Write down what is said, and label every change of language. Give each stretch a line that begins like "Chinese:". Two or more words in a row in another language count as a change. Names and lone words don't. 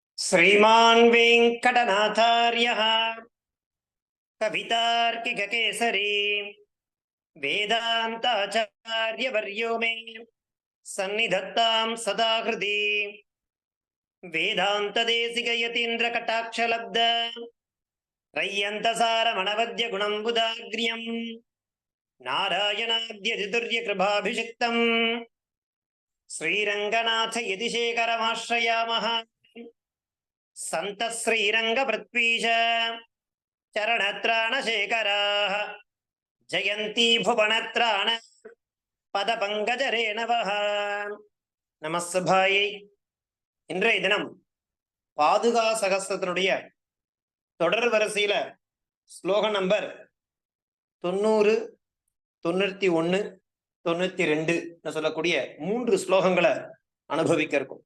Sanskrit: श्रीमान् वेङ्कटनाथार्यः कवितार्किककेसरी वेदान्ताचार्यवर्यो मे सन्निधत्तां सदा हृदि वेदान्तदेशिकयतीन्द्रकटाक्षलब्ध रय्यन्तसारमणवद्यगुणम्बुदाग्र्यम् नारायणाद्यतितुर्यकृपाभिषिक्तम् श्रीरङ्गनाथ यतिशेखरमाश्रयामः। सन्तः श्रीरङ्गपृथ्वीश चरणत्राणशेखराः जयन्ती भुवनत्राण पदपङ्कजरेणवः நமஸ்தபாயை.
Tamil: இன்றைய தினம் பாதுகா சகஸ்திரத்தினுடைய தொடர் வரிசையில ஸ்லோகம் நம்பர் 90, 91, 92 சொல்லக்கூடிய 3 ஸ்லோகங்களை அனுபவிக்க இருக்கும்.